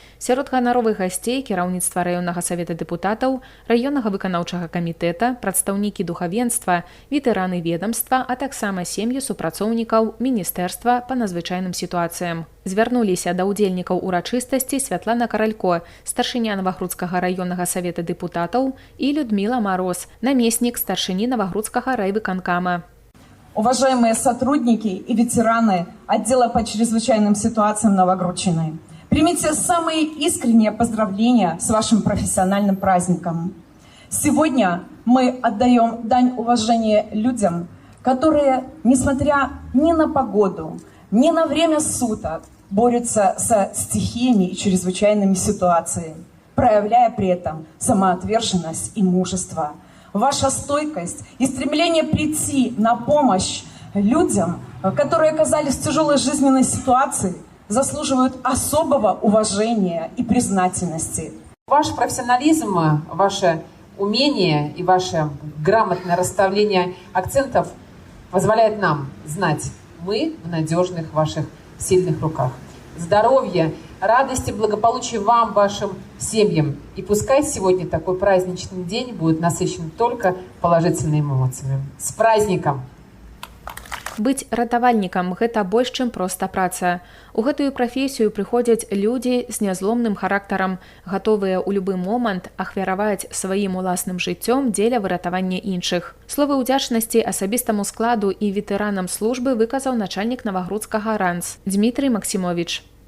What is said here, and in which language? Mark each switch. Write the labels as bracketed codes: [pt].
[be] Сярод ганаровых гасцей кіраўніцтва раённага савета дэпутатаў, раённага выканаўчага камітэта, прадстаўнікі духавенства, ветэраны ведамства, а таксама сем'і супрацоўнікаў міністэрства па надзвычайным сітуацыям. Звярнуліся да ўдзельнікаў урачыстасці Святлана Каралько, старшыня Навагрудскага раённага савета дэпутатаў, і Людмила Мороз, намеснік старшыні Навагрудскага райвыканкама. [ru] Уважаемые сотрудники и ветераны отдела по чрезвычайным ситуациям Новогрудчины, примите самые искренние поздравления с вашим профессиональным праздником. Сегодня мы отдаем дань уважения людям, которые, несмотря ни на погоду, ни на время суток, борются со стихиями и чрезвычайными ситуациями, проявляя при этом самоотверженность и мужество. Ваша стойкость и стремление прийти на помощь людям, которые оказались в тяжелой жизненной ситуации, заслуживают особого уважения и признательности. Ваш профессионализм, ваше умение и ваше грамотное расставление акцентов позволяет нам знать, мы в надежных ваших сильных руках. Здоровья, радости, благополучия вам, вашим семьям. И пускай сегодня такой праздничный день будет насыщен только положительными эмоциями. С праздником! [be] Быць ратавальнікам – гэта больш, чым проста праца. У гэтую прафесію прыходзяць людзі з нязломным характарам, гатовыя ў любы момант ахвяраваць сваім уласным жыццём дзеля выратавання іншых. Словы ўдзячнасці асабістаму складу і ветэранам службы выказаў начальнік Навагрудскага РАНС Дмітрый Максімовіч.